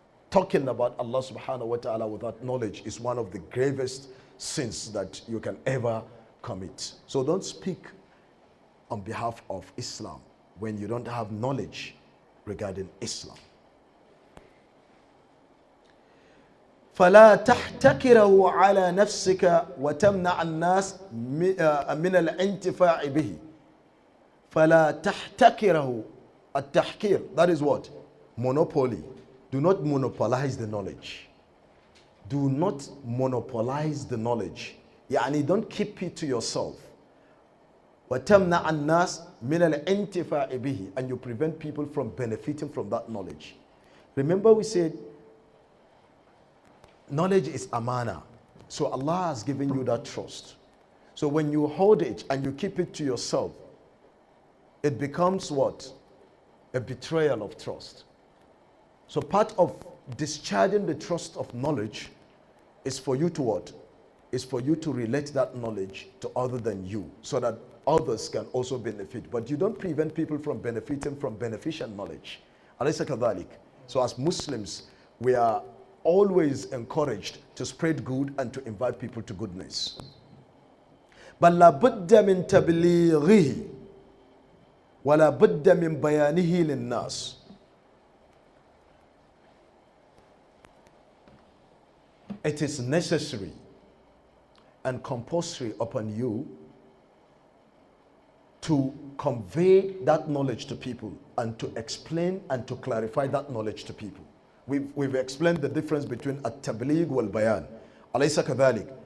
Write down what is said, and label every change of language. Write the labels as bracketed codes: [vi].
[en] Talking about Allah subhanahu wa ta'ala without knowledge is one of the gravest sins that you can ever commit. So don't speak on behalf of Islam when you don't have knowledge regarding Islam. [ar] فلا تحتكره على نفسك وتمنع الناس من الانتفاع به. فلا تحتكره. [en] التحكير, that is what? Monopoly. Do not monopolize the knowledge. Do not monopolize the knowledge. Don't keep it to yourself. [ar] وَتَمْنَعَ النَّاسِ مِنَ الْإِنْتِفَاعِ بِهِ. [en] And you prevent people from benefiting from that knowledge. Remember we said, knowledge is amana. So Allah has given you that trust. So when you hold it and you keep it to yourself, it becomes what? A betrayal of trust. So part of discharging the trust of knowledge is for you to what? Is for you to relate that knowledge to other than you, so that others can also benefit. But you don't prevent people from benefiting from beneficial knowledge. [ar] أليس كذلك? [en] So as Muslims, we are always encouraged to spread good and to invite people to goodness. [ar] بل لا بد من تبليغه ولا بد من بيانه للناس. [en] It is necessary and compulsory upon you to convey that knowledge to people and to explain and to clarify that knowledge to people. We've explained the difference between at-tabligh wal-bayan. [ar] Alaysa kadhalik.